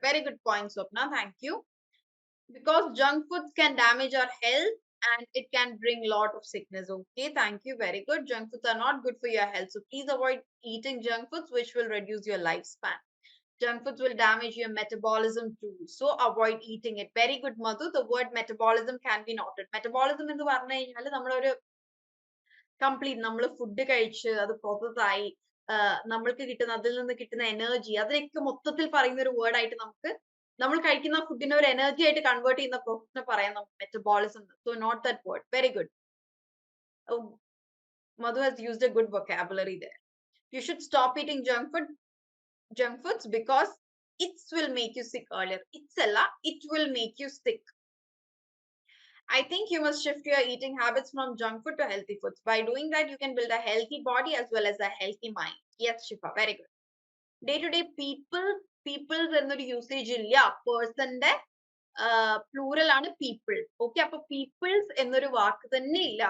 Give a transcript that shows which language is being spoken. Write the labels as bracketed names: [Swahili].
[English] Very good point, Swapna. Thank you. Because junk foods can damage our health and it can bring a lot of sickness. Okay, thank you. Very good. Junk foods are not good for your health. So please avoid eating junk foods, which will reduce your lifespan. Junk foods will damage your metabolism too. So avoid eating it. Very good, Madhu. The word metabolism can be noted. [Malayalam] Metabolism എന്ന് പറഞ്ഞു കഴിഞ്ഞാൽ നമ്മളൊരു complete നമ്മൾ food കഴിച്ച് അത് process ആയി നമ്മൾക്ക് കിട്ടുന്ന അതിൽ നിന്ന് കിട്ടുന്ന എനർജി അതിനൊക്കെ മൊത്തത്തിൽ പറയുന്ന ഒരു വേർഡ് ആയിട്ട് നമുക്ക് നമ്മൾ കഴിക്കുന്ന ഫുഡിനെ ഒരു എനർജി ആയിട്ട് കൺവേർട്ട് ചെയ്യുന്ന പ്രോസസ്സിനെ പറയാം നമുക്ക് metabolism. [English] So note that word. Very good. Madhu has used a good vocabulary there. You should stop eating junk foods because it will make you sick earlier. It will make you sick. I think you must shift your eating habits from junk food to healthy foods. By doing that, you can build a healthy body as well as a healthy mind. Yes, Shifa, very good. Day to day, people [Malayalam] എന്നൊരു usage ഇല്ല. പേഴ്സന്റെ plural ആണ് people. Okay, അപ്പൊ people's എന്നൊരു വാക്ക് തന്നെ ഇല്ല.